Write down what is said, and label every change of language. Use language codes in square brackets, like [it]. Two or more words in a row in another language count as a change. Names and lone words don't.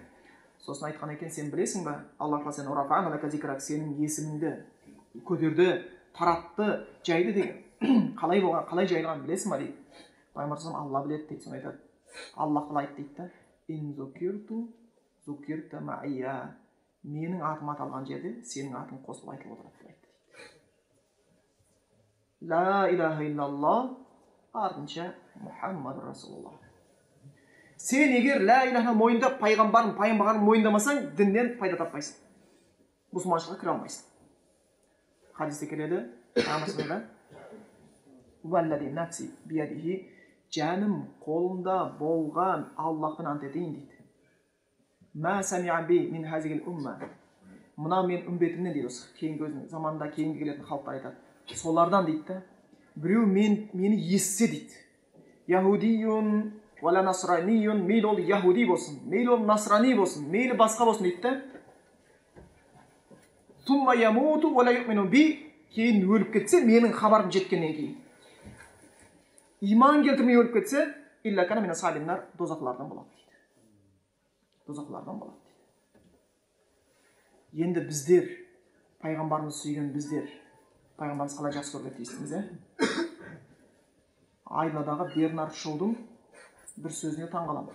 [kk] Сосын айтқан екен, сен білесің ба, Аллах сен [ar] ورفعنا لك ذكرك, [kk] сенің есіміңді көтерді, таратты, жайды деген. Қалай болған, қалай жайылған білесің ба дейді. Пайғамбар Алла біледі дейді. Соны айтады. Аллах қалай айтты дейді. [ar] إن ذكرت ذكرت معي. [kk] Менің атым аталған жерде сенің атың қосылып айтылып отырады деп айтты. [ar] لا إله إلا الله, артынша محمد رسول الله. [kk] Сен егер ла илаханы мойындап, пайғамбарын мойындамасаң, діннен пайда таппайсың. Мұсылманшылыққа кіре алмайсың. Хадисте келеді, Рамасында [ar] والذي نفسي بيده, [kk] жаным қолында болған Аллахпен ант етейін дейді. [ar] ما سمع بي من هذه الأمة. [kk] Мына мен үмбетімнен дейді, осы кейінгі өзінің заманында кейінгі келетін халықтар айтады. Солардан дейді, біреу мені естісе дейді. [ar] يهودي ولا نصراني, [kk] мейлі ол яхуди болсын, мейлі ол насрани болсын, мейлі басқа болсын дейді. [ar] ثم يموت ولا يؤمن بي, [kk] кейін өліп кетсе, менің хабарым жеткеннен кейін. Иман келтірмей өліп кетсе, [ar] إلا كان من أصحاب النار, [kk] дозақлардан болады дейді. Дозақлардан болады дейді. Енді біздер, пайғамбарымыз сүйген біздер, пайғамбарымыз қалай жақсы көрді дейсіңіз, Айладағы Бернард Шоудың бір сөзіне таңғаламын.